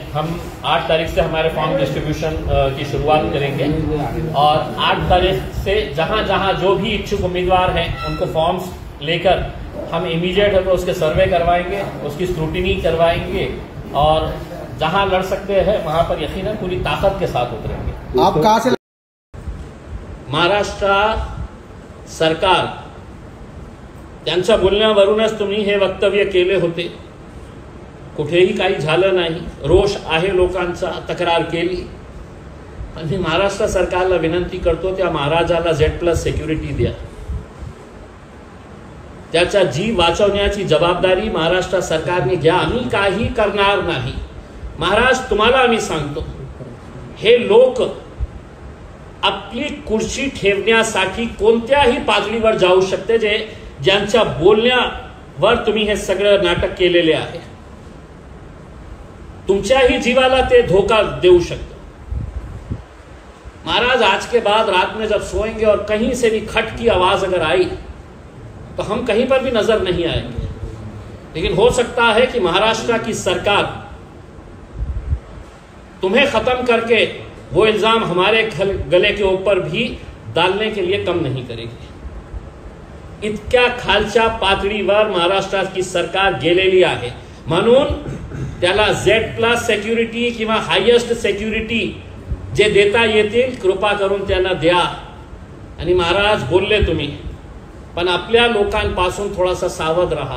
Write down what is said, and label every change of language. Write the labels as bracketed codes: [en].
[hi] हम 8 तारीख से हमारे फॉर्म डिस्ट्रीब्यूशन की शुरुआत करेंगे और 8 तारीख से जहां जहां जो भी इच्छुक उम्मीदवार हैं उनको फॉर्म्स लेकर हम इमीडिएट है तो उसके सर्वे करवाएंगे, उसकी स्क्रूटिनी करवाएंगे और जहां लड़ सकते हैं वहां पर यकीनन पूरी ताकत के साथ उतरेंगे। आप कहां से? [mr] महाराष्ट्र सरकार त्यांच्या बोलण्यावरूनच तुम्ही हे वक्तव्य केले होते। कुठेही काही झालं नाही, रोष आहे लोकांचा, तक्रार केली। पण मी महाराष्ट्र सरकारला विनंती करतो, त्या महाराजाला Z+ सिक्युरिटी द्या। त्याचा जीव वाचवण्याची जबाबदारी महाराष्ट्र सरकारने घ्या। आम्ही काही करणार नाही। महाराज, तुम्हाला आम्ही सांगतो, हे लोक आपली कुर्सी ठेवण्यासाठी कोणत्याही पातळीवर जाऊ शकते, ज्यांच्या बोलण्यावर तुम्ही हे सगळं नाटक केलेले आहे। तुमच्याही जीवाला ते धोखा देऊ शकतं। [hi] महाराज, आज के बाद रात में जब सोएंगे और कहीं से भी खट की आवाज अगर आई तो हम कहीं पर भी नजर नहीं आएंगे, लेकिन हो सकता है कि महाराष्ट्र की सरकार तुम्हें खत्म करके वो इल्जाम हमारे गले के ऊपर भी डालने के लिए कम नहीं करेगी। [mr] इतक्या खालच्या पातळीवर महाराष्ट्राची सरकार गेलेली आहे, म्हणून त्याला Z+ सिक्युरिटी किंवा हायेस्ट सिक्युरिटी जे देता येतील कृपा करून त्यांना द्या। आणि महाराज बोलले तुम्ही, पण आपल्या लोकांपासून थोडासा सावध राहा।